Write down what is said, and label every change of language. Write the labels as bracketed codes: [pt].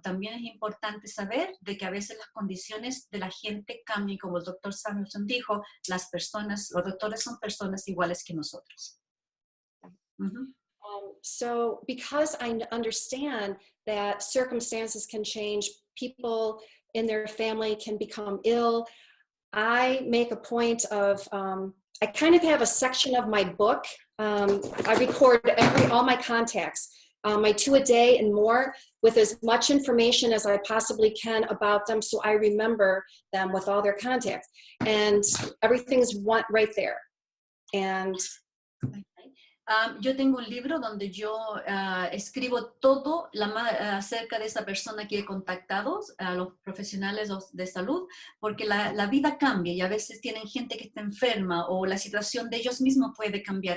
[es] También es importante saber de que a veces las condiciones de la gente cambian, como el doctor Samuelson dijo, los doctores son personas iguales que nosotros. [en] So because I understand that circumstances can change, people in their family can become ill, I make a point of, I kind of have a section of my book. I record all my contacts, my 2 a day and more, with as much information as I possibly can about them, so I remember them with all their contacts. And everything's right there. And [es] yo tengo un libro donde yo escribo todo acerca de esa persona que he contactado, a los profesionales de salud, porque la vida cambia y a veces tienen gente que está enferma o la situación de ellos mismos puede cambiar.